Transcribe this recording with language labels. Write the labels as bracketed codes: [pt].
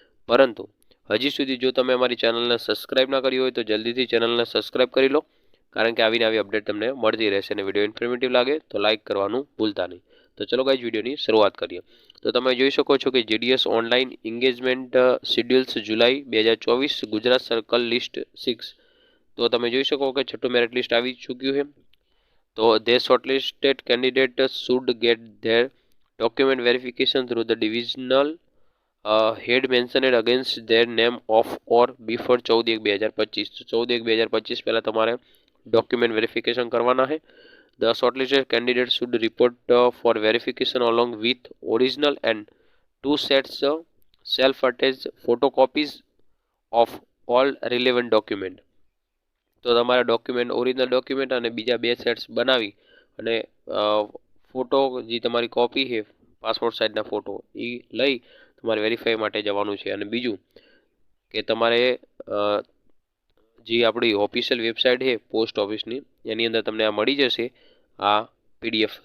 [gu] પરંતુ હજી સુધી જો તમે અમારી ચેનલને સબસ્ક્રાઇબ ના કરી હોય તો જલ્દીથી ચેનલને સબસ્ક્રાઇબ કરી લો, કારણ કે આવીને આવી અપડેટ તમને મળતી રહેશે। અને વિડીયો ઇન્ફોર્મેટિવ લાગે તો લાઇક કરવાનું ભૂલતા નહીં। તો ચલો ગાઈઝ વિડીયોની શરૂઆત કરીએ। તો તમે જોઈ શકો છો કે જીડીએસ ઓનલાઈન એન્ગેજમેન્ટ શેડ્યુલ્સ જુલાઈ 2024 ગુજરાત સર્કલ લિસ્ટ 6। તો તમે જોઈ શકો કે છઠ્ઠું મેરિટ લિસ્ટ આવી ચૂક્યું છે। [en] તો they shortlisted candidates should get their document verification through the divisional head mentioned against their name of or before 14/1/2025। [gu] તો 14/1/2025 પહેલા તમારે ડોક્યુમેન્ટ વેરિફિકેશન કરવાના છે। [en] The shortlisted candidates should report for verification along with original and 2 sets self-attached photocopies of all relevant document। [gu] તો તમારા document original document અને બીજા 2 sets બનાવી અને ફોટો જે તમારી કોપી છે પાસપોર્ટ સાઇઝના ફોટો એ લઈ તમારે વેરીફાઈ માટે જવાનું છે। અને બીજું કે તમારે જે આપણી ઓફિશિયલ વેબસાઇટ છે પોસ્ટ ઓફિસની એની અંદર તમને આ મળી જશે આ પીડીએફ।